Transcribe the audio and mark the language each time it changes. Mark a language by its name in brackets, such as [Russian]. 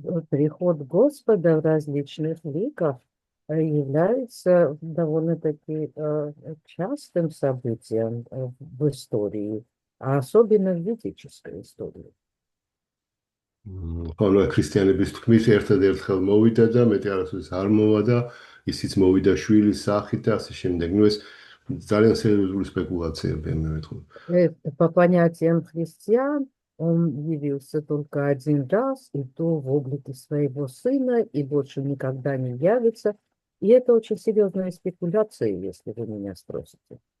[Russian] Приход Господа в различных ликах является довольно-таки частым событием в истории, а особенно в ведической истории. [Georgian] ხო, ნუ ქრისტიანების თქმით ერთადერთხელ მოვიდა და მეტი არასოდეს არ მოვა და ისიც მოვიდა შვილის სახით და ასე შემდეგ. ნუ ეს ძალიან სერიოზული სპეკულაციებია, მე მეთქვა. [Russian] По понятиям христиан, он явился только один раз, и то в облике своего сына, и больше никогда не явится. И это очень серьезная спекуляция, если вы меня спросите.